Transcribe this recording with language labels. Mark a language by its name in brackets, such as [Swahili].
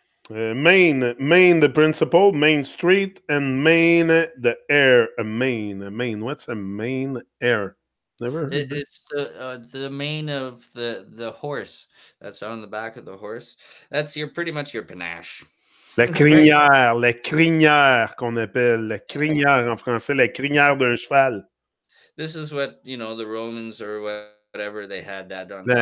[English] Main the principal, Main Street, and Main the air. A Main, a Main. What's a Main air? Never heard this. It's the mane of the horse that's on the back of the horse. That's your pretty much your panache. Right. [French] La crinière qu'on appelle, la crinière en français, la crinière d'un cheval. [English] This is what the Romans or whatever, they had that on top of their